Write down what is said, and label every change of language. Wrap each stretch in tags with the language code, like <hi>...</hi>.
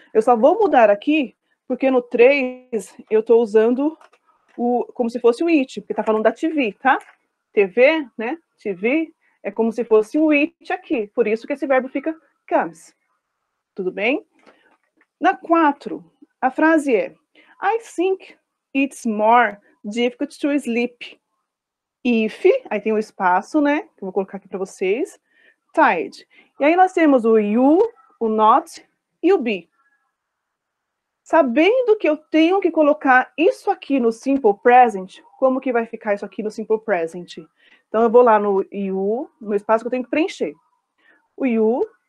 <pt>Eu só vou mudar aqui porque no 3 eu estou usando como se fosse o it, porque está falando da TV, tá? TV, né? TV é como se fosse o it aqui. Por isso que esse verbo fica comes. Tudo bem? Na 4, a frase é</pt> <en>I think it's more difficult to sleep.</en> <pt>If, aí tem o espaço, né? Que eu vou colocar aqui para vocês. Tired. E aí nós temos o you, o not e o be. Sabendo que eu tenho que colocar isso aqui no simple present, como que vai ficar isso aqui no simple present? Então eu vou lá no you, no espaço que eu tenho que preencher. O you.</pt>